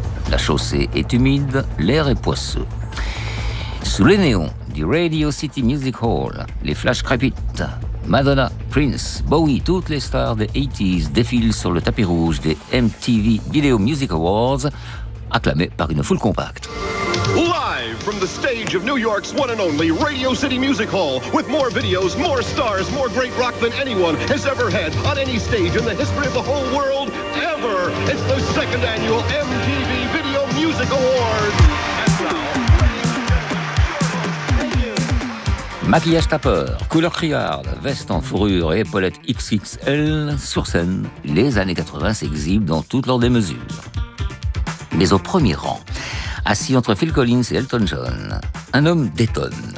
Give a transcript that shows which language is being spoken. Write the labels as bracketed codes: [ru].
[fr] La chaussée est humide, l'air est poisseux. Sous les néons du Radio City Music Hall, les flashs crépitent. Madonna, Prince, Bowie, toutes les stars des 80s défilent sur le tapis rouge des MTV Video Music Awards, acclamés par une foule compacte. [en] Live from the stage of New York's one and only Radio City Music Hall, with more videos, more stars, more great rock than anyone has ever had on any stage in the history of the whole world, ever. It's the second annual MTV Video Music Awards. [fr] Maquillage tapeur, couleur criarde, veste en fourrure et épaulette XXL, sur scène, les années 80 s'exhibent dans toute leur démesure. Mais au premier rang, assis entre Phil Collins et Elton John, un homme détonne.